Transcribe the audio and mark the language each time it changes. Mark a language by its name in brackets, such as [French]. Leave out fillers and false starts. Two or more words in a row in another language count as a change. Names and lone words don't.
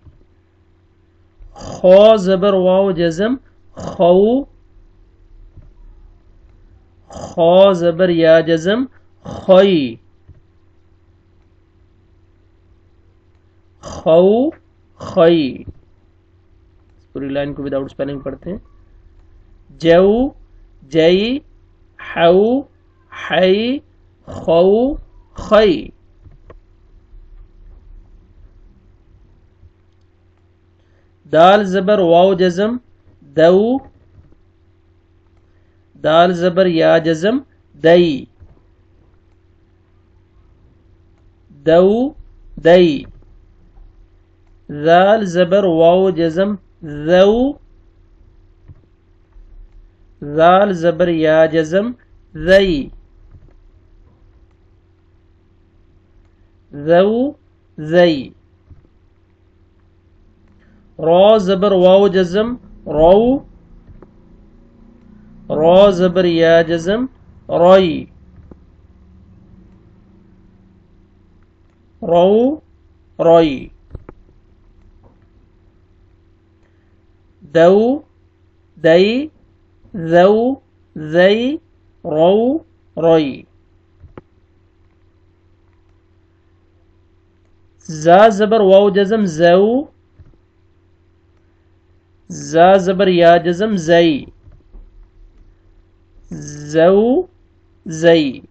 [Urdu] خو زبر واو جزم خو، خو زبر یا جزم خوئی، خو خوئی۔ پوری لائن کو [English] without spelling [Urdu] پڑھتے ہیں۔ جو جئی، حو حئی، خو خئی۔ دال زبر واو جزم دو، دال زبر یا جزم دئی، دو دئی۔ ذال زبر واو جزم ذو، ذال زبر یا جزم ذئی، ذو ذئی۔ رو زبر واو جزم رو، رو زبر یا جزم روئی، رو روئی۔ دو دئی، ذو ذئی، رو روئی۔ زا زبر واو جزم زو، زا زبر یا جزم زئی، زو زئی۔